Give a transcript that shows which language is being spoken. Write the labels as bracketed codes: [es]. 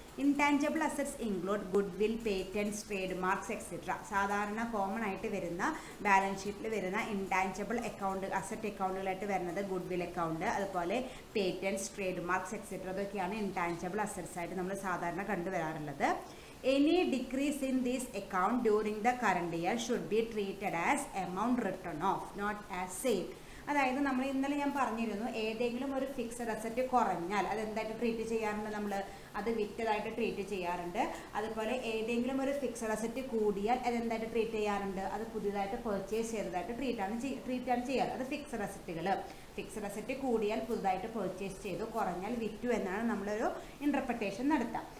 [en] Intangible assets include goodwill, patents, trademarks etcetera. [ml] സാധാരണ common ആയിട്ട് വരുന്ന balance ഷീറ്റിൽ വരുന്ന ഇൻടാഞ്ചിബിൾ അസറ്റ് അക്കൗണ്ടുകളായിട്ട് വരുന്നത് ഗുഡ് വിൽ അക്കൗണ്ട്, അതുപോലെ പേറ്റൻസ്, ട്രേഡ് മാർക്സ് എക്സെട്ര. അതൊക്കെയാണ് ഇൻടാഞ്ചിബിൾ അസറ്റ്സ് ആയിട്ട് നമ്മൾ സാധാരണ കണ്ടുവരാറുള്ളത്. [en] Any decrease in this account during the current year should be treated as amount written off, not as sale. [ml] അതായത് നമ്മൾ ഇന്നലെ ഞാൻ പറഞ്ഞിരുന്നു, ഏതെങ്കിലും ഒരു ഫിക്സഡ് അസറ്റ് കുറഞ്ഞാൽ അതെന്തായിട്ട് ട്രീറ്റ് ചെയ്യാറുണ്ട്? നമ്മൾ അത് വിറ്റതായിട്ട് ട്രീറ്റ് ചെയ്യാറുണ്ട്. അതുപോലെ ഏതെങ്കിലും ഒരു ഫിക്സഡ് അസറ്റ് കൂടിയാൽ അതെന്തായിട്ട് ട്രീറ്റ് ചെയ്യാറുണ്ട്? അത് പുതിയതായിട്ട് പർച്ചേസ് ചെയ്തതായിട്ട് ട്രീറ്റാണ് ചെയ്യാറ്. അത് ഫിക്സഡ് അസറ്റ് കൂടിയാൽ പുതുതായിട്ട് പർച്ചേസ് ചെയ്തു, കുറഞ്ഞാൽ വിറ്റു എന്നാണ് നമ്മളൊരു ഇൻ്റർപ്രിട്ടേഷൻ നടത്തുക.